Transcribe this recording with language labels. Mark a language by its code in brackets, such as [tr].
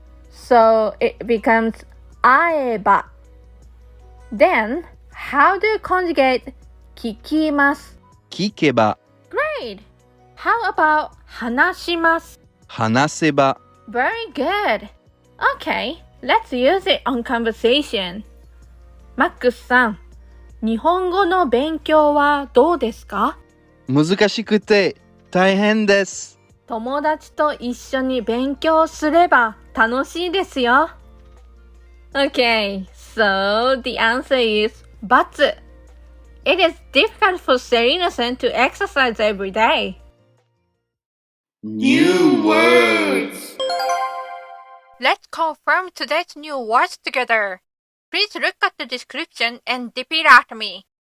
[en] So, it becomes 会えば. Then, how do you conjugate 聞きます? [ja] 聞けば. [en] Great! How about 話します? [ja] 話せば. [en] Very good! Okay, let's use it on conversation. [ja] マックスさん、日本語の勉強はどうですか? 難しくて大変です。友達と一緒に勉強すれば楽しいですよ。 [en] Okay, so the answer is but. It is difficult for Serena-san to exercise every day. New words. Let's confirm today's new words together. Please look at the description and repeat after me.